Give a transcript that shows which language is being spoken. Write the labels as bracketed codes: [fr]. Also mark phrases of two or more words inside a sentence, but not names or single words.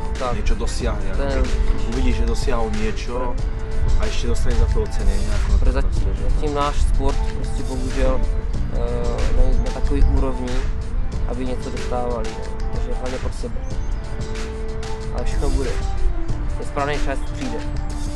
[sk] Niečo dosiahne. Uvidíš, že dosiahol niečo a ešte dostane za to ocenenie. [cs] Zatím náš sport prostě bohužel není na takový úrovni, aby něco dostávali. Takže hlavně pro sebe. Ale všechno bude. Ten správný čas přijde.